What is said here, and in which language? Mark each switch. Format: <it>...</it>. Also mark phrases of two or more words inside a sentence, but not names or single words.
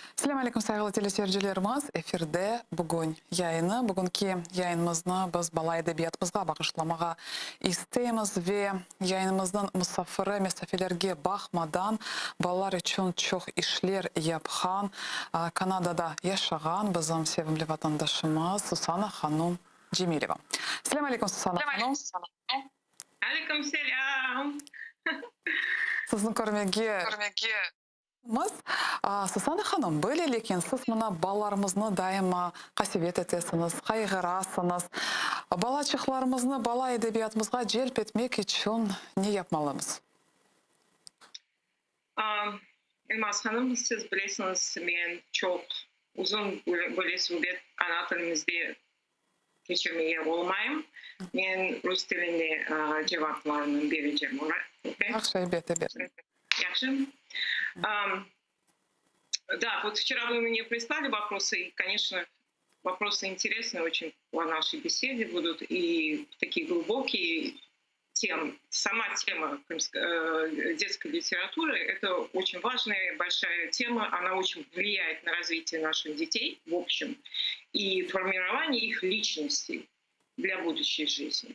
<ar>السلام عليكم</ar> <crh>sayılı teleseyircilerimiz. Efirde bugün yayını, bugünkü yayınımızı biz bala edebiyatımızga bağışlamağa isteyimiz ve yayınımızdan misafiri mesafelerge bakmadan balalar için çok işler yapan, Kanada'da yaşayan bizim sevimli vatandaşımız Susana Hanım Cemilova.</crh> <ar>السلام عليكم</ar> <crh>Susana Hanım. Aleyküm selam. Sizin görmege Susana Hanım, böyle lekin siz mına balalarımızı daima kasivet etesiniz, kaygırasınız. Balaçıklarımızı bala edebiyatımızga celp etmek için ne yapmalıyız? Elmas Hanım, siz bilirsiniz, ben çok uzun böyle süre ana tilimizde geçirmeye olmayayım. Ben Rus dilinde cevaplarını vereceğim. Yaxşı, elbette. Yaxşı.</crh> <ru>Да, вот вчера вы мне прислали вопросы, и, конечно, вопросы интересные очень по нашей беседе будут, и такие глубокие темы. Сама тема детской литературы — это очень важная, большая тема, она очень влияет на развитие наших детей в общем и формирование их личностей для будущей жизни.</ru>